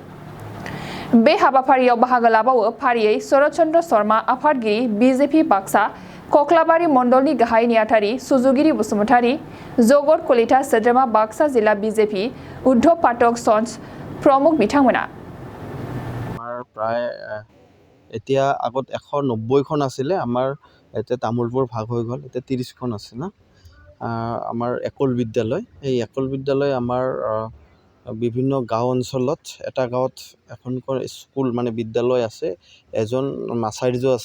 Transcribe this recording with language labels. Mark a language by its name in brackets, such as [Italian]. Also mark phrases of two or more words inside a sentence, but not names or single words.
[Bodo] बे हाबाफारियाव बाहागो लाबावो फारियै शरद चन्द्र शर्मा आफादगिरि बीजेपी बाक्सा कक्लाबारि मण्डलनि गाहाय नेहाथारि सुजुगिरि बसुमतारी, जगत कलिता सोद्रोमा बाक्सा जिल्ला बीजेपी उद्धव पाठक सन्स प्रमुख बिथांमोना। [Assamese] प्राय এতিয়া আগত 190খন আছিলে, আমাৰ এতিয়া তামোলপুৰ ভাগ হৈ গ'ল, এতিয়া 30খন আছে না। আমাৰ একল বিদ্যালয়, এই একল বিদ্যালয় আমাৰ বিভিন্ন গাঁও অঞ্চলত, এটা গাঁৱত এখনকৈ স্কুল মানে বিদ্যালয় আছে, এজন আচাৰ্য আছে।